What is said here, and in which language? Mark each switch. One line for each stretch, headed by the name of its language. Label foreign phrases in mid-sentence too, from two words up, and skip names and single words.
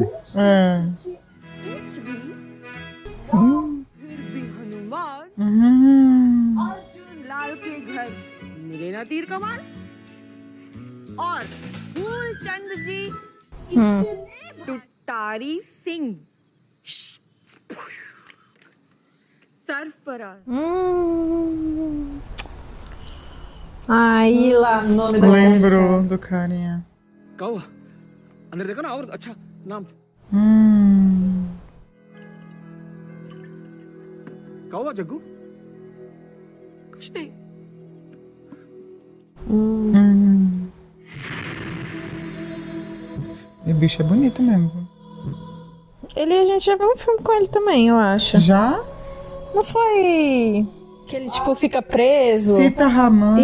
Hindi: कुछ भी फिर भी हनुमान अर्जुन लाल के घर मिले ना तीर कमान और फूल चंद जी टुटारी सिंह सरफराज
Portuguese: Aí lá, nome da Lembrou do carinha.
Hindi: क्या हुआ अंदर देखो ना और अच्छा नाम क्या हुआ जग्गू? कुछ नहीं।
Portuguese: E o bicho é bonito mesmo. A gente já viu um filme com ele também, eu acho. Já? Não foi que ele, tipo, fica preso? Sita Raman.